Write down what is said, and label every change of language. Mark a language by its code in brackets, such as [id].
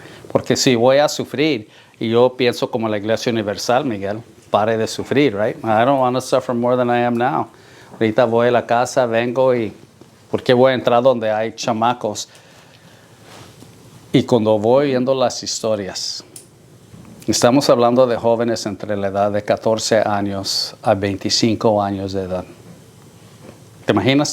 [es] Porque si voy a sufrir, y yo pienso como la Iglesia Universal, Miguel, pare de sufrir, right? [en] I don't want to suffer more than I am now. [es] Ahorita voy a la casa, vengo y... ¿por qué voy a entrar donde hay chamacos? Y cuando voy viendo las historias, estamos hablando de jóvenes entre la edad de 14 años a 25 años de edad. ¿Te imaginas?